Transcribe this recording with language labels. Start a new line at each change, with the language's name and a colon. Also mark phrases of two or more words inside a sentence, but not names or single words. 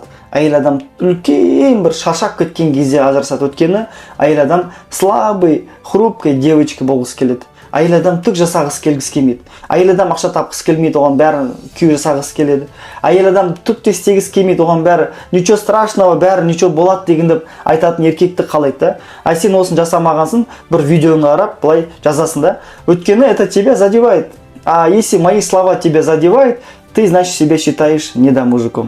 Kazakh: Әйел адам үлкен бір шаршап кеткен кезде ажырасады. Өткені әйел адам
Russian: слабый, хрупкий девочка
Kazakh: болғысы келеді. Әйел адам түк жасағысы келгісі келмейді. Әйел адам ақша тапқысы келмейді, оған бәрі күй жасағысы келеді. Әйел адам түк те істегісі келмейді, оған бәрі
Russian: ничего страшного,
Kazakh: бәрі ничего болады деген деп айтатын еркекті қалайды. А сен осын жасамағансың, бір видеоны қарап, былай жазасың да.
Russian: Өткені это тебя задевает. А если мои слова тебя задевают, ты, значит, себя считаешь недомужиком.